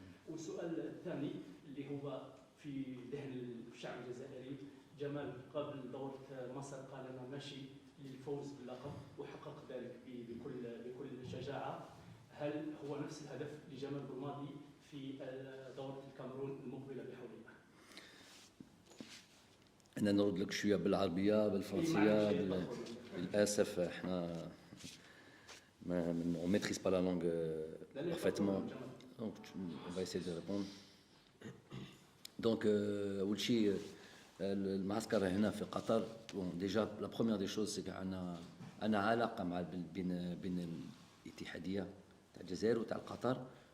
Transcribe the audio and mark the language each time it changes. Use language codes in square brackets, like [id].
[ar] والسؤال الثاني اللي هو في ذهن الشعب الجزائري، جمال قبل دوره مصر قال انا ماشي للفوز باللقب وحقق ذلك بكل شجاعه. هل هو نفس الهدف لجمال بالماضي في دوره الكاميرون المقبله بحول الله؟ أنا نرد لك شوية بالعربية بالفرنسية. للأسف احنا [fr] on maîtrise pas la langue parfaitement. Donc on va essayer de répondre. [ar] Donc أول شيء المعسكر هنا في قطر. [fr] déjà la première des choses c'est qu' [ar] أنا علاقة مع بين الاتحادية تاع الجزائر وتاع قطر.